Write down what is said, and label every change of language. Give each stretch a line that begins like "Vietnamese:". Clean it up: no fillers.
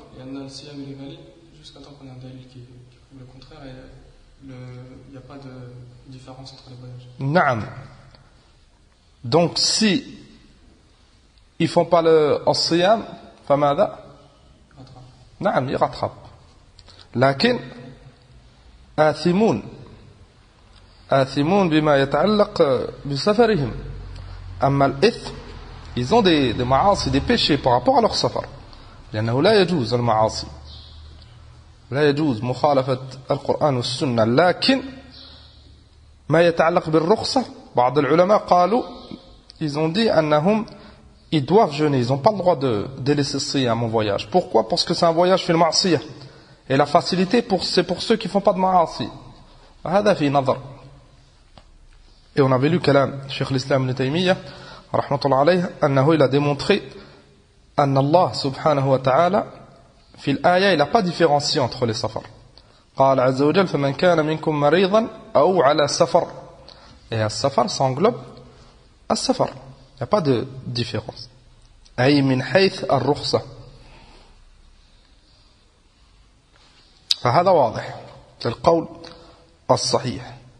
Arabic: لأن الصيام
French: est valide jusqu'à temps qu'on ait un dalil qui prouve le contraire, et il n'y a pas de différence entre les voyages.
Arabic: نعم.
French: Donc si ils font pas le
Arabic: الصيام فماذا؟ نعم يغترب، لكن آثمون بما يتعلق بسفرهم. أما الإثم
French: ils ont des
Arabic: معاصي,
French: des péchés par rapport à leur
Arabic: سفر، لأنه لا يجوز المعاصي، لا يجوز مخالفة القرآن والسنة. لكن ما يتعلق بالرخصة بعض العلماء قالوا
French: ils ont dit أنهم ils doivent jeûner, ils n'ont pas le droit de délaisser الصيام en voyage. Pourquoi? Parce que c'est un voyage
Arabic: في المعصية,
French: et la facilité c'est pour ceux qui ne font pas de معاصي.
Arabic: هذا في نظر.
French: Et on avait lu
Arabic: كلام شيخ الإسلام ابن تيمية رحمة الله عليه أنه
French: il a démontré
Arabic: أن الله سبحانه وتعالى في الآية
French: il n'a pas différencié entre les safars.
Arabic: قال عز وجل: فمن كان منكم مريضا أو على سفر.
French: Et السفر ça englobe السفر, il n'y a pas de différence.
Arabic: أي من حيث الرخصة. فهذا واضح القول الصحيح.